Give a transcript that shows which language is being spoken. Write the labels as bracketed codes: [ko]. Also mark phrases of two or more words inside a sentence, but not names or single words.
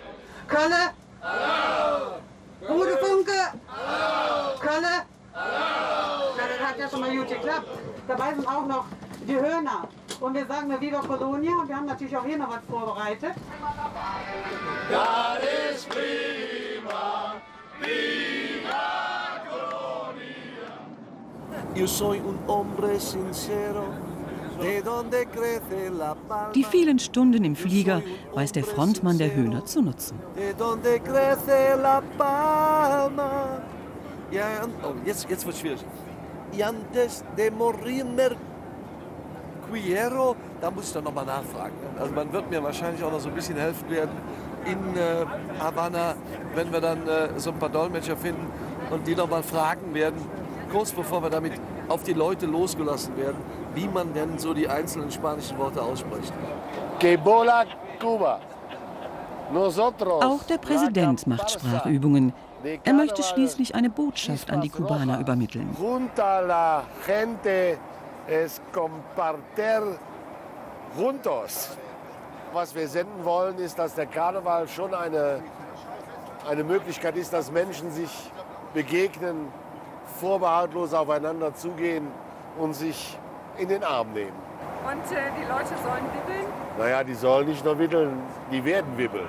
[de] Kölle! Hallo! Gute Funke! Hallo! Kölle! Hallo! Ja, das hat ja schon mal gut geklappt. Dabei sind auch noch die Hörner. Und wir sagen eine Viva Colonia. Und wir haben natürlich auch hier noch was vorbereitet. Das ist prima, Viva Colonia. [es] Yo soy un hombre sincero. [de] Die vielen Stunden im Flieger weiß der Frontmann der Höhner zu nutzen. Ja, oh, jetzt wird es schwierig. [es] Y antes de morirme quiero, [de] da muss ich dann nochmal nachfragen. Also man wird mir wahrscheinlich auch noch so ein bisschen helfen werden in Havanna, wenn wir dann so ein paar Dolmetscher finden und die nochmal fragen werden, kurz bevor wir damit auf die Leute losgelassen werden, wie man denn so die einzelnen spanischen Worte ausspricht. [es] Que bola Cuba. Nosotros. [de] Auch der Präsident macht Sprachübungen. Er möchte schließlich eine Botschaft an die Kubaner übermitteln. [es] Junta la gente es compartir juntos. [de] Was wir senden wollen, ist, dass der Karneval schon eine Möglichkeit ist, dass Menschen sich begegnen, vorbehaltlos aufeinander zugehen und sich in den Arm nehmen. Und die Leute sollen wibbeln? Naja, die sollen nicht nur wibbeln, die werden wibbeln.